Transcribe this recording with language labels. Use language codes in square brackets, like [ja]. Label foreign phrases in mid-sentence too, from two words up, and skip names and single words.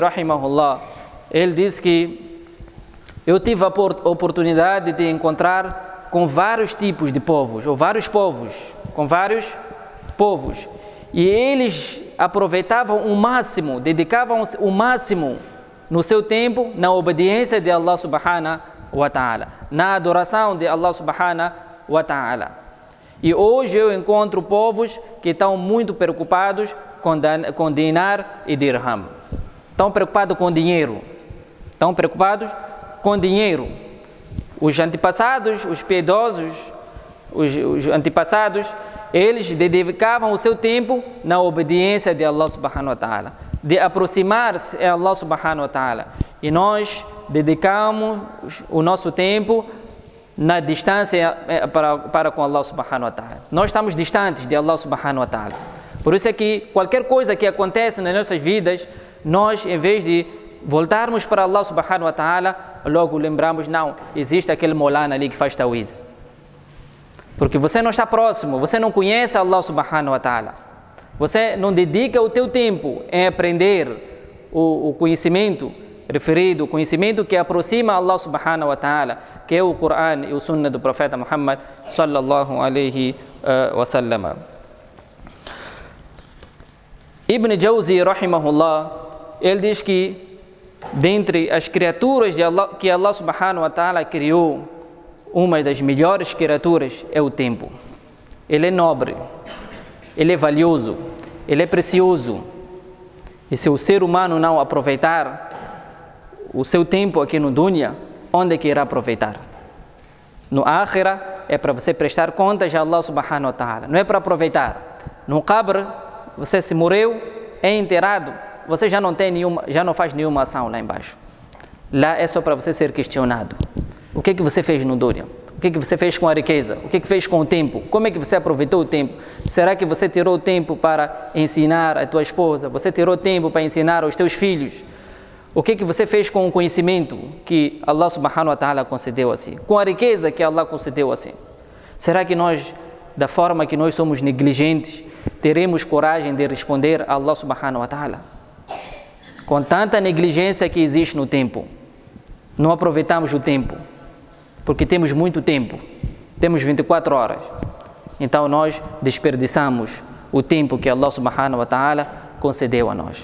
[pt] rahimahullah, ele diz que eu tive a oportunidade de encontrar com vários tipos de povos, ou vários povos, com vários povos, e eles aproveitavam o máximo, dedicavam o máximo no seu tempo na obediência de Allah [ar] سبحانه وتعالى, [pt] na adoração de Allah [ar] سبحانه وتعالى. [pt] E hoje eu encontro povos que estão muito preocupados com dinar e dirham. Estão preocupados com dinheiro. Estão preocupados com dinheiro. Os antepassados, os piedosos, os antepassados, eles dedicavam o seu tempo na obediência de Allah [ar] سبحانه وتعالى, [pt] de aproximar-se a Allah [ar] سبحانه وتعالى. [pt] E nós dedicamos o nosso tempo na distância para com Allah [ar] سبحانه وتعالى. [pt] Nós estamos distantes de Allah [ar] سبحانه وتعالى. [pt] Por isso é que qualquer coisa que acontece nas nossas vidas, nós, em vez de voltarmos para Allah [ar] سبحانه وتعالى, [pt] logo lembramos, não, existe aquele molana ali que faz tawiz. Porque você não está próximo, você não conhece Allah [ar] سبحانه وتعالى. [pt] Você não dedica o teu tempo em aprender o conhecimento referido, o conhecimento que aproxima Allah [ar] سبحانه وتعالى, [pt] que é o Coran e o Sunnah do Profeta Muhammad [ar] صلى الله عليه وسلم. [pt] Ibn Jawzi, rahimahullah, ele diz que dentre as criaturas de Allah, que Allah [ar] سبحانه وتعالى [pt] criou, uma das melhores criaturas é o tempo. Ele é nobre, ele é valioso, ele é precioso. E se o ser humano não aproveitar o seu tempo aqui no dunya, onde é que irá aproveitar? No akhirah é para você prestar contas a Allah [ar] سبحانه وتعالى, [pt] não é para aproveitar. No qabr, você se morreu, é enterrado, você já não faz nenhuma ação lá embaixo. Lá é só para você ser questionado. O que você fez no dunya? O que você fez com a riqueza? O que fez com o tempo? Como é que você aproveitou o tempo? Será que você tirou o tempo para ensinar a tua esposa? Você tirou tempo para ensinar aos teus filhos? O que você fez com o conhecimento que Allah [ar] سبحانه وتعالى [pt] concedeu assim? Com a riqueza que Allah concedeu assim? Será que nós, da forma que nós somos negligentes, teremos coragem de responder a Allah [ar] سبحانه وتعالى? [pt] Com tanta negligência que existe no tempo, não aproveitamos o tempo, porque temos muito tempo, temos 24 horas. Então nós desperdiçamos o tempo que Allah [ar] سبحانه وتعالى [pt] concedeu a nós.